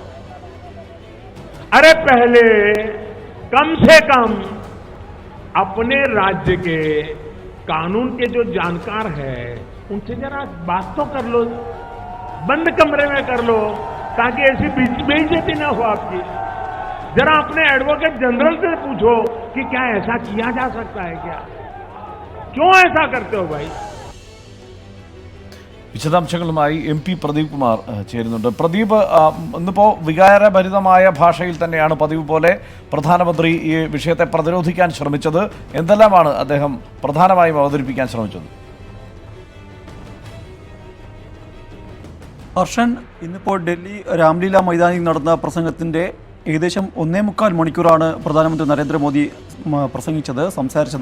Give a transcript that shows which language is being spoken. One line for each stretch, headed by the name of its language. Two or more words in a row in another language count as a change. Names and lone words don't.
Hindi: अरे पहले कम से कम अपने राज्य के कानून के जो जानकार है उनसे जरा बात तो कर लो, बंद कमरे में कर लो, ताकि ऐसी बेइज्जती ना हो आपकी। जरा अपने
English: advocate general
Hindi: से पूछो कि क्या ऐसा किया जा सकता है क्या, क्यों ऐसा करते हो भाई।
Malayalam: വിശദാംശങ്ങളുമായി MP പ്രദീപ് കുമാർ ചേരുന്നുണ്ട്. പ്രദീപ്, ഇന്നിപ്പോൾ വികാരഭരിതമായ ഭാഷയിൽ തന്നെയാണ് പതിവ് പോലെ പ്രധാനമന്ത്രി ഈ വിഷയത്തെ പ്രതിരോധിക്കാൻ ശ്രമിച്ചത്. എന്തെല്ലാമാണ് അദ്ദേഹം പ്രധാനമായും അവതരിപ്പിക്കാൻ ശ്രമിച്ചത്? ഹർഷൻ, ഇന്നിപ്പോൾ ഡൽഹി രാംലീല മൈതാനിൽ നടന്ന പ്രസംഗത്തിൻ്റെ ഏകദേശം 1.25 മണിക്കൂറാണ് പ്രധാനമന്ത്രി നരേന്ദ്രമോദി സംസാരിച്ചത്.